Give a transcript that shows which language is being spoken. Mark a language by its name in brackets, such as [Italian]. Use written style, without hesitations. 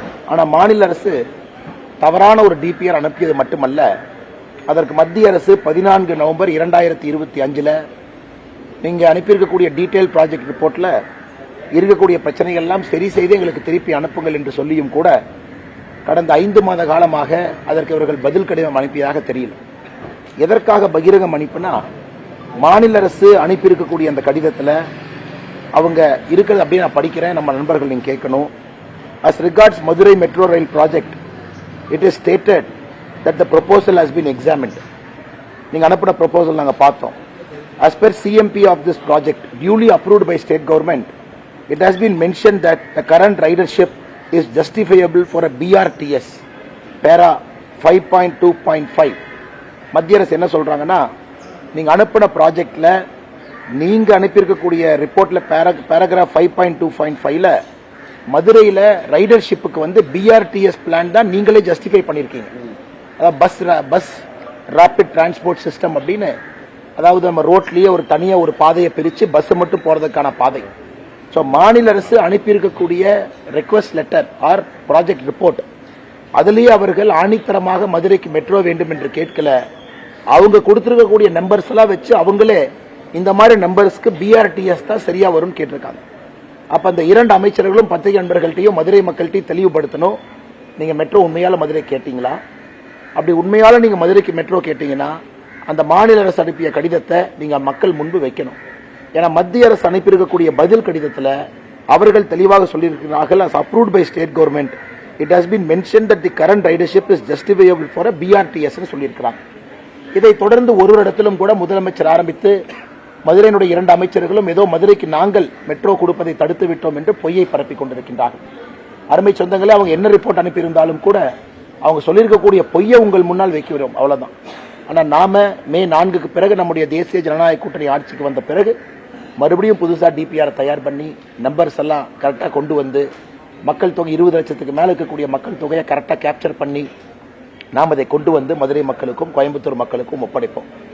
[Tamil] ஆனால் மாநில அரசு தவறான ஒரு டிபிஆர் அனுப்பியது மட்டுமல்ல, அதற்கு மத்திய அரசு 14 நவம்பர் 2025 நீங்க அனுப்பியிருக்கக்கூடிய டீடைல் ப்ராஜெக்ட் ரிப்போர்ட்ல இருக்கக்கூடிய பிரச்சனைகள் எல்லாம் சரி செய்து எங்களுக்கு திருப்பி அனுப்புங்கள் என்று சொல்லியும் கூட கடந்த 5 மாத காலமாக அதற்கு இவர்கள் பதில் கடிதம் அனுப்பியதாக தெரியல. எதற்காக பகிரங்கம் அனுப்பினா, மாநில அரசு அனுப்பியிருக்கக்கூடிய அந்த கடிதத்தில் அவங்க இருக்கிறது அப்படியே நான் படிக்கிறேன், நம்ம நண்பர்கள் நீங்க கேட்கணும். [English] As regards Madurai Metro Rail project, it is stated that the proposal has been examined. [Tamil] நீங்க அனுப்பின ப்ரொபோசல் நாங்க பார்த்தோம். [English] As per CMP of this project, duly approved by state government, it has been mentioned that the current ridership is justifiable for a BRTS. Para 5.2.5. [Tamil] மத்திய அரசு என்ன சொல்றாங்கன்னா, நீங்க அனுப்பின ப்ராஜெக்ட்ல நீங்க அனுப்பியிருக்கக்கூடிய ரிப்போர்ட்ல பேராகிராஃப் 5.2.5ல மதுரையில ரைடர்ஷிப்புக்கு வந்து பிஆர்டிஎஸ் பிளான் தான் நீங்களே ஜஸ்டிஃபை பண்ணிருக்கீங்க. அதாவது பஸ் ராபிட் டிரான்ஸ்போர்ட் சிஸ்டம் அப்படின்னு, அதாவது நம்ம ரோட்லயே ஒரு தனியா ஒரு பாதையை பிரிச்சு பஸ் மட்டும் போறதுக்கான பாதை. ஸோ மாநில அரசு அனுப்பியிருக்கக்கூடிய request letter R project report, அதுலேயே அவர்கள் ஆணித்தரமாக மதுரைக்கு மெட்ரோ வேண்டும் என்று கேட்கல. அவங்க கொடுத்திருக்கக்கூடிய நம்பர்ஸ் எல்லாம் வச்சு அவங்களே இந்த மாதிரி நம்பர்ஸ்க்கு பிஆர்டிஎஸ் தான் சரியா வரும்னு கேட்டிருக்காங்க. அப்ப அந்த 2 அமைச்சர்களும் பத்திரிகை நண்பர்கள்ட்டையும் மதுரை மக்கள்கிட்டையும் தெளிவுபடுத்தணும், நீங்க மெட்ரோ உண்மையால மதுரை கேட்டீங்களா? அப்படி உண்மையால நீங்க மதுரைக்கு மெட்ரோ கேட்டீங்கன்னா அந்த மாநில அரசு அனுப்பிய கடிதத்தை நீங்க மக்கள் முன்பு வைக்கணும். ஏன்னா மத்திய அரசு அனுப்பியிருக்கக்கூடிய பதில் கடிதத்தில் அவர்கள் தெளிவாக சொல்லியிருக்கிறார்கள், [English] as approved by state government, it has been mentioned that the current ridership is justifiable for a BRTS [Tamil] ன்னு சொல்லியிருக்கிறாங்க. இதை தொடர்ந்து ஒரு இடத்திலும் கூட முதலமைச்சர் ஆரம்பித்து மதுரையினுடைய 2 அமைச்சர்களும் ஏதோ மதுரைக்கு நாங்கள் மெட்ரோ கொடுப்பதை தடுத்து விட்டோம் என்று பொய்யை பரப்பிக் கொண்டிருக்கின்றார்கள். அருமை சொந்தங்களே, அவங்க என்ன ரிப்போர்ட் அனுப்பியிருந்தாலும் கூட அவங்க சொல்லியிருக்கக்கூடிய பொய்யை உங்கள் முன்னால் வைக்கிறோம், அவ்வளவுதான். ஆனால் நாம மே 4க்கு பிறகு நம்முடைய தேசிய ஜனநாயக கூட்டணி ஆட்சிக்கு வந்த பிறகு மறுபடியும் புதுசா டிபிஆர் தயார் பண்ணி நம்பர்ஸ் எல்லாம் கரெக்டாக கொண்டு வந்து மக்கள் தொகை 20 லட்சத்துக்கு மேல இருக்கக்கூடிய மக்கள் தொகையை கரெக்டாக கேப்சர் பண்ணி நாம் அதை கொண்டு வந்து மதுரை மக்களுக்கும் கோயம்புத்தூர் மக்களுக்கும் ஒப்படைப்போம்.